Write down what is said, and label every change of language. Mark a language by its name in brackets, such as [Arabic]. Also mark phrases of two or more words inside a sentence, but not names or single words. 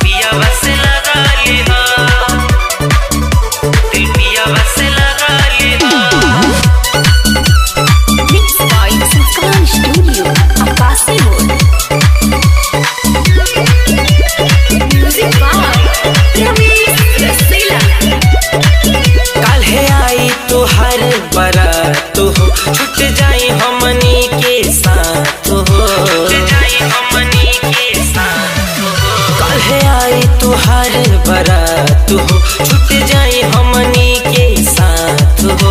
[Bhojpuri] बस लगा लिहा, दिल पिया बस लगा लिहा। [English] Mixed by Sanskar Studio, Akasi Road. Music by Ramesh Rasila. [Bhojpuri] काल्हे आई तोहर बारात हो, छूट जाई हमनी के साथ हो, छूट जाई हमनी के साथ हो। काल्हे आई तोहर बारात हो, छूट जाई हमनी के साथ हो।